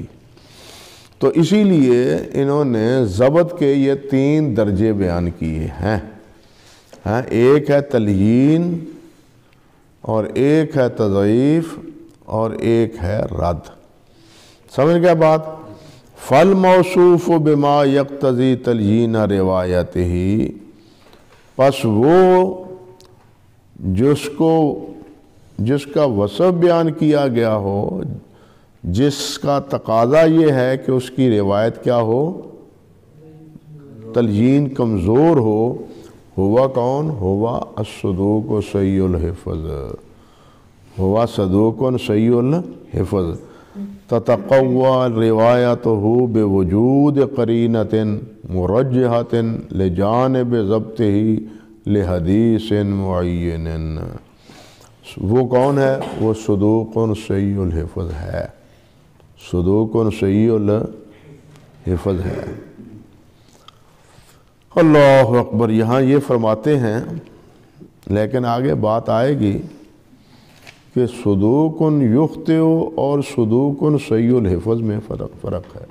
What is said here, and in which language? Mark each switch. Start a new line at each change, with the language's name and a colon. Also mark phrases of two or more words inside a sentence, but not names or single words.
Urdu: تو اسی لیے انہوں نے ضبط کے یہ 3 درجے بیان کیے ہیں، ایک ہے تلیین اور ایک ہے تضعیف اور ایک ہے رد۔ سمجھ گیا بات؟
Arabic: فالموصوف بما یقتضی تلیین روایتہ،
Urdu: پس وہ جس کا وصف بیان کیا گیا ہو، جس کا تقاضا یہ ہے کہ اس کی روایت کیا ہو، تلجین کمزور ہو، ہوا کون؟
Arabic: ہوا الصدوق صحیح الحفظ، ہوا صدوق صحیح الحفظ، تتقوی روایتہ بوجود قرینۃ مرجحۃ لجانب ضبطہ لحدیث معین۔
Urdu: وہ کون ہے؟ وہ
Arabic: صدوق صحیح الحفظ
Urdu: ہے،
Arabic: صدوق صحیح الحفظ
Urdu: ہے۔
Arabic: اللہ اکبر۔
Urdu: یہاں یہ فرماتے ہیں، لیکن آگے بات آئے گی کہ
Arabic: صدوق یخطئ
Urdu: اور
Arabic: صدوق صحیح الحفظ
Urdu: میں فرق ہے۔